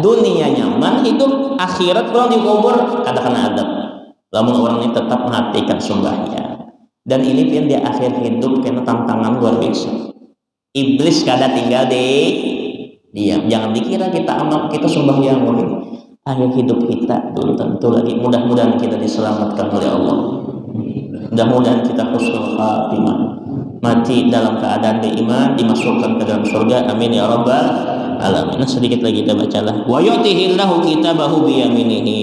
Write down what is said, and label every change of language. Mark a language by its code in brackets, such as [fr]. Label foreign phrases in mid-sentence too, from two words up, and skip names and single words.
[bjn] Dunia nyaman hidup, akhirat kalau dikubur kada kena adab. [id] Lamun orang ini tetap menghatikan sembahyang, dan ini pun di akhir hidup kena tantangan luar biasa. [bjn] Iblis kada tinggal diam. [id] Jangan dikira kita amal kita sembahyang, akhir hidup kita dulu tentu lagi. Mudah-mudahan kita diselamatkan oleh Allah. Mudah-mudahan kita [ar] حسن الخاتمة, [id] mati dalam keadaan beriman, dimasukkan ke dalam surga. [ar] آمين يا رب العالمين. [id] Nah, sedikit lagi kita bacalah. [ar] ويؤتيه الله كتابه بيمينه.